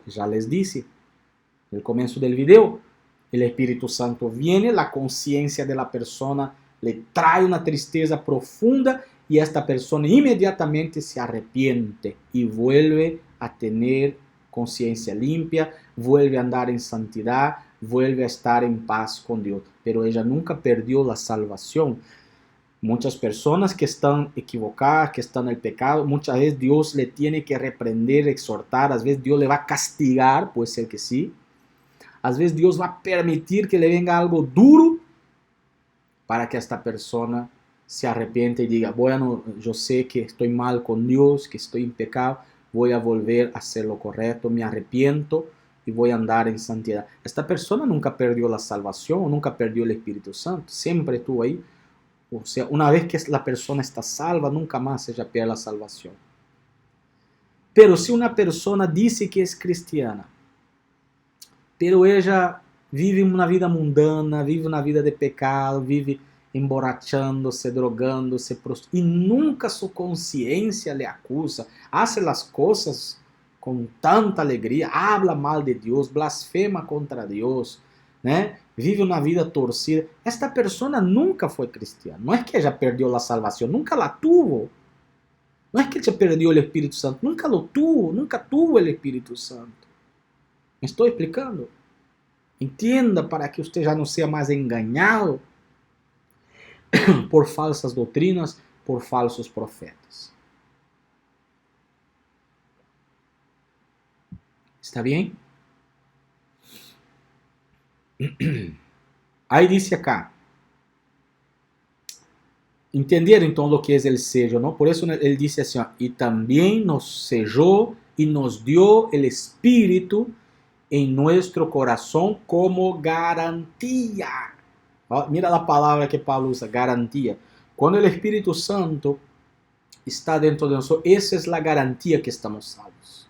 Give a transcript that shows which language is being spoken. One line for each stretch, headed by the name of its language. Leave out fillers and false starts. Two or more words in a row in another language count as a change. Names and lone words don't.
Spanish: Ya les dije el comienzo del video, el Espíritu Santo viene, la conciencia de la persona le trae una tristeza profunda y esta persona inmediatamente se arrepiente y vuelve a tener conciencia limpia, vuelve a andar en santidad, vuelve a estar en paz con Dios. Pero ella nunca perdió la salvación. Muchas personas que están equivocadas, que están en el pecado, muchas veces Dios le tiene que reprender, exhortar, a veces Dios le va a castigar, puede ser que sí.
Portuguese: Às vezes Deus vai permitir
Spanish: que le venga algo duro para que esta persona se arrepienta y diga, bueno, yo sé que estoy mal con Dios, que estoy en pecado, voy a volver a hacer lo correcto, me arrepiento y voy a andar en santidad. Esta persona nunca perdió la salvación, nunca perdió el Espíritu Santo, siempre estuvo ahí. O sea, una vez que la persona está salva, nunca más ella pierde la salvación. Pero si una persona dice que es cristiana, pero ella vive
Portuguese: uma vida mundana, vive uma vida de pecado, vive emborrachando-se, drogando-se, e nunca sua consciência
Spanish: le acusa, hace
Portuguese: as coisas com tanta alegria,
Spanish: habla mal
Portuguese: de Deus, blasfema contra Deus, né? Vive uma vida torcida. Esta pessoa nunca foi cristiana. Não é que ela perdeu a salvação,
Spanish: nunca la tuvo.
Portuguese: Não é que ela perdeu o Espírito Santo,
Spanish: nunca lo tuvo, nunca tuvo
Portuguese: o Espírito Santo.
Spanish: ¿Me estoy explicando? Entienda para que usted ya no sea más engañado por falsas doctrinas, por falsos profetas. ¿Está bien? Aí dice acá.
Portuguese: Entenderam então
Spanish: lo que
Portuguese: é
Spanish: el sello,
Portuguese: ¿no?
Spanish: Por eso ele dice assim, y también nos selló y nos dio el Espíritu en nuestro corazón como garantía. Mira la palabra que Pablo usa, garantía. Cuando el Espíritu Santo está dentro de nosotros, esa es la garantía que estamos salvos.